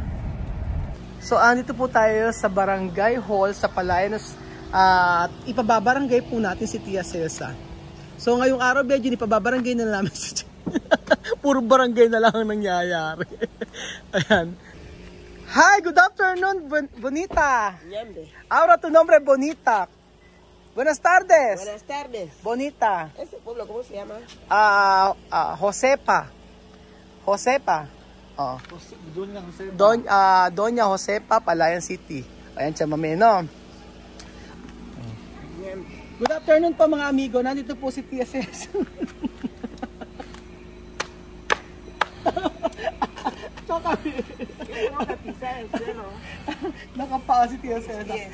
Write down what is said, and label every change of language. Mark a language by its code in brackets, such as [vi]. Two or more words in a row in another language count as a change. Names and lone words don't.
[tl] So, andito po tayo sa Barangay Hall sa Palayan. At ipababarangay po natin si Tia Celsa. So, ngayong araw, medyo ipababarangay na namin si Tia. Puro barangay na lang ang nangyayari. Ayan. [en] Hi, good afternoon, [es] Bonita. Ahora tu nombre es Bonita. Buenas tardes. Buenas tardes. Bonita. ¿Este pueblo cómo se llama? Josepa. Josepa. Oh. Doña Josepa, Palayan City. [tl] Ayan siya, mami, no? [en] Good afternoon [tl] po mga amigo. Nandito po si Tia Celsa. Nakapaa si Tia Celsa. Yes.